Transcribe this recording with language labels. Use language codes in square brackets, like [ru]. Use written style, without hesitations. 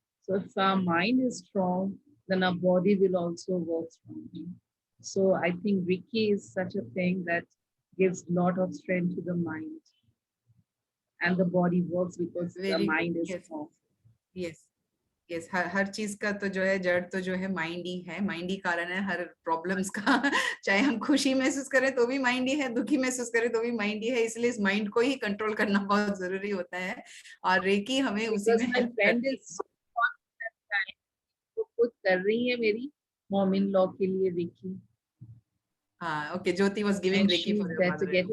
[en] So if our mind is strong, then our body will also work strongly. So I think Reiki is such a thing that gives a lot of strength to the mind, and the body works because the mind is strong. Yes. [hi] Yes, हर चीज का तो जो है जड़ तो जो है mind ही है, माइंड ही कारण है हर प्रॉब्लम्स का। चाहे हम खुशी महसूस करें तो भी माइंड ही है, दुखी महसूस करें तो भी माइंड ही है, इसलिए इस माइंड को ही कंट्रोल करना बहुत जरूरी होता है और रेकी हमें उसी में हेल्प करती है। तो खुद कर रही है मेरी मॉम इन लॉ के लिए रेकी। [en] हाँ, okay, Jyoti was giving Reiki for your mother.